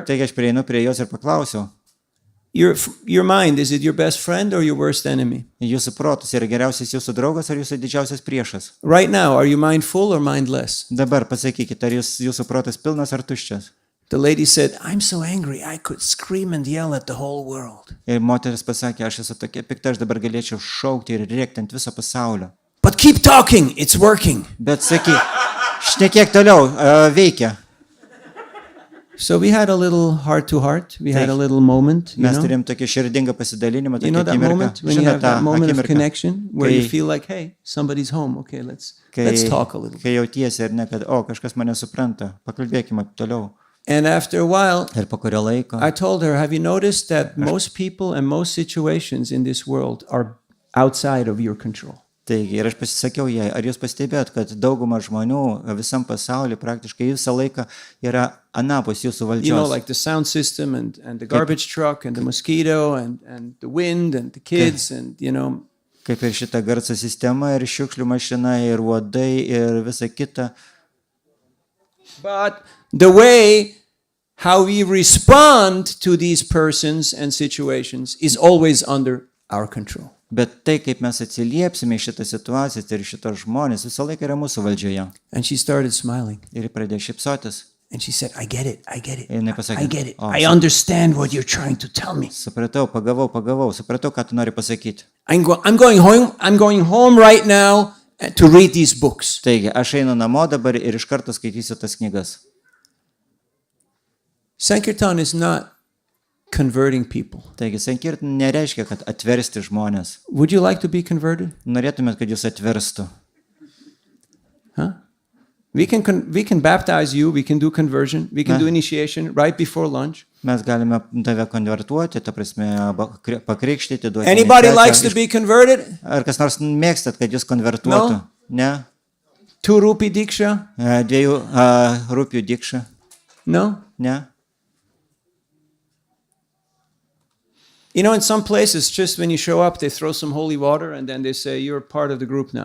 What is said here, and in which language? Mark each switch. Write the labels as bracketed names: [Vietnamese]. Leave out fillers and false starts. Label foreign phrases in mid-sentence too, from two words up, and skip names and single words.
[Lithuanian] Taigi aš prieinu prie jos ir paklausiau, [English] your mind, is it your best friend or your worst enemy? [Lithuanian] jūsų protas yra geriausias jūsų draugas ar jūsų didžiausias priešas? [English] Right now, are you mindful or mindless? [Lithuanian] Dabar pasakykite, ar jūsų protas pilnas ar tuščias? [English] The lady said, I'm so angry, I could scream and yell at the whole world. [Lithuanian] Ir moteris pasakė, aš esu tokia pikta, aš dabar galėčiau šaukti ir rėkti ant viso pasaulio. [English] But keep talking, it's working. [Lithuanian] Bet sakyk, šnekėk toliau, veikia. [English] So we had a little heart to heart. We had a little moment, you [Lithuanian] Mes [English] know. [Lithuanian] turėjom tokį širdingą pasidalinimą, [English] You [Lithuanian] tokį [English] know that [Lithuanian] akimirką. [English] moment when you [Lithuanian] Žinot [English] have [Lithuanian] tą [English] that moment of [Lithuanian] akimirką, [English] connection where you [Lithuanian] kai- [English] feel like, hey, somebody's home. Okay, let's [Lithuanian] kai, [English] talk a little. [Lithuanian] kai jautiesi ar ne, kad, o, kažkas mane supranta, pakalbėkime toliau. [English] And after a while, [Lithuanian] Ir po kurio laiko, [English] I told her, have you noticed that most people and most situations in this world are outside of your control? [Lithuanian] taigi, ir aš pasisakiau jai, ar jūs pastebėjot, kad dauguma žmonių visam pasauliu praktiškai visą laiką yra anapus jūsų [English] You know, [Lithuanian] valdžios. [English] like the sound system and the garbage truck and the mosquito and the wind and the kids and, you know. [Lithuanian] Kaip ir šita garso sistema, ir šiukšlių mašina, ir uodai, ir visa kita. [English] But the way how we respond to these persons and situations is always under our control. [Lithuanian] Bet tai, kaip mes atsiliepsime į šitą situaciją ir šitos žmonės, visą laiką yra mūsų valdžioje. [English] And she started smiling. [Lithuanian] Ir ji pradėjo šypsotis. [English] And she said, I get it. I get it. [Lithuanian] Ir jinai pasakė, [English] I get it. [Lithuanian] "O, [English] I understand what you're trying to tell me. [Lithuanian] supratau, pagavau, supratau, ką tu nori pasakyti. [English] I'm going home right now to read these books. [Lithuanian] Taigi, aš einu namo dabar ir iš karto skaitysiu tas knygas. [English] Sankirtan is not converting people. [Lithuanian] Taigi, sankirtan nereiškia, kad atversti žmonės. [English] Would you like to be converted? [Lithuanian] Norėtumėt, kad jūs atverstų. [English] Huh? We can baptize you. We can do conversion. We can do initiation right before lunch. [Lithuanian] Mes galime tave konvertuoti, ta prasme, pakrikštyti, duoti. [English] Anybody [Lithuanian] iniciaciją. [English] likes to be converted? [Lithuanian] Ar kas nors mėgstat, kad jūs konvertuotų? [English] No. [Lithuanian] Ne? [English] 2 rupee diksha? [Lithuanian] 2 rūpių dikša? [English] No. [Lithuanian] Ne? [English] You know, in some places, just when you show up, they throw some holy water and then they say, you're part of the group now.